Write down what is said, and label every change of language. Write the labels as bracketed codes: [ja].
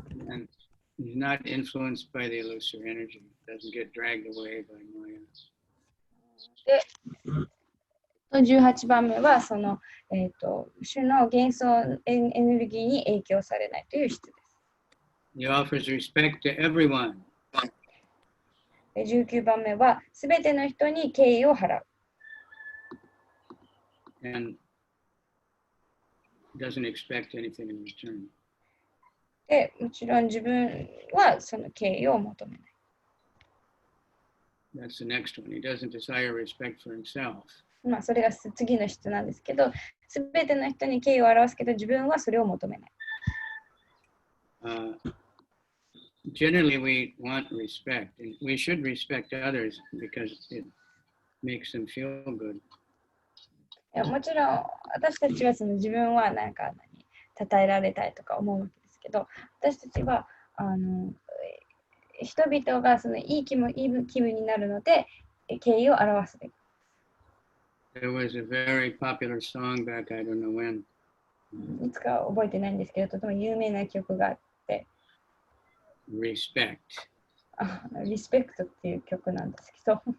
[en] And he's not influenced by the illusory energy. Doesn't get dragged away by Maya. [ja] で、18番目はその、種の幻想エネルギーに影響されないという質です。 [en] He offers respect to everyone. [ja] で、19番目はすべての人に敬意を払う。 [en] And doesn't expect anything in return. [ja] で、もちろん自分はその敬意を求めない。 [en] That's the next one. He doesn't desire respect for himself. [ja] それが次の質なんですけど、すべての人に敬意を表すけど、自分はそれを求めない。 [en] Generally, we want respect, and we should respect others because it makes them feel good. [ja] もちろん私たちはその自分はなんか称えられたいとか思うわけですけど、私たちは人々がそのいい気分になるので、敬意を表すべき。 [en] There was a very popular song back, I don't know when. [ja] いつか覚えてないんですけど、とても有名な曲があって、 [en] Respect. [ja] リスペクトっていう曲なんですけど、